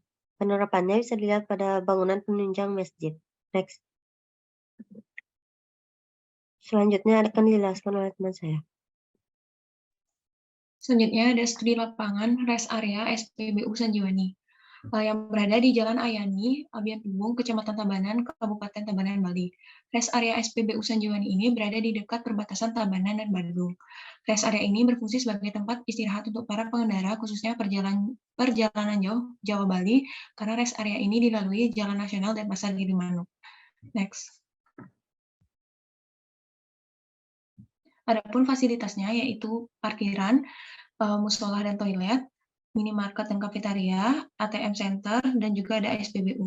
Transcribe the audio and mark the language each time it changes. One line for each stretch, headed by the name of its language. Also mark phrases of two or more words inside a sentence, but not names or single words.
Indonesian: Penerapannya bisa dilihat pada bangunan penunjang masjid. Next. Selanjutnya akan dijelaskan oleh teman saya. Selanjutnya ada studi lapangan
English: rest area
Indonesian: SPBU Sanjiwani yang berada di Jalan Ayani, Abian Tubung, Kecamatan Tabanan, Kabupaten Tabanan, Bali.
English: Rest area
Indonesian: SPBU Sanjiwani ini berada di dekat perbatasan Tabanan dan Bandung.
English: Rest area
Indonesian: ini berfungsi sebagai tempat istirahat untuk para pengendara, khususnya perjalanan jauh Jawa Bali, karena
English: rest area
Indonesian: ini dilalui Jalan Nasional dan Pasar Gilimanuk. Next. Adapun fasilitasnya yaitu parkiran, musola dan toilet, minimarket dan kafetaria,
English: ATM center,
Indonesian: dan juga ada SPBU.